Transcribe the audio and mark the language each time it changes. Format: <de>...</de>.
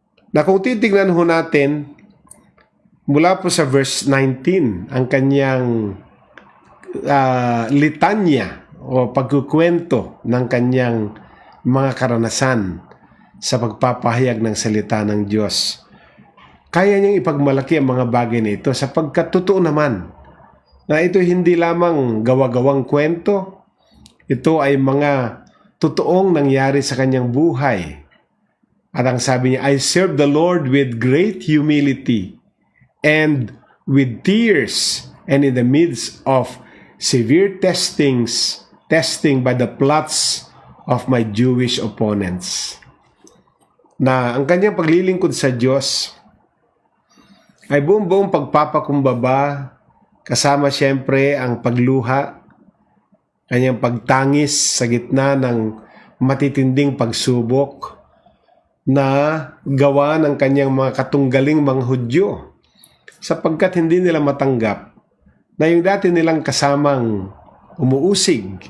<tl>Na kung titignan ho natin, mula po sa verse 19, ang kanyang litanya o pagkukwento ng kanyang mga karanasan sa pagpapahayag ng salita ng Diyos. Kaya niyang ipagmalaki ang mga bagay na ito sapagkat totoo naman na ito hindi lamang gawa-gawang kwento, ito ay mga totoong nangyari sa kanyang buhay. At ang sabi niya,</tl> <en>I serve the Lord with great humility and with tears, and in the midst of severe testing by the plots of my Jewish opponents.</en> <tl>Na ang kanyang paglilingkod sa Diyos ay buong-buong pagpapakumbaba, kasama siyempre ang pagluha, kanyang pagtangis sa gitna ng matitinding pagsubok na gawa ng kanyang mga katunggaling mga Hudyo, sapagkat hindi nila matanggap na yung dati nilang kasamang umuusig</tl>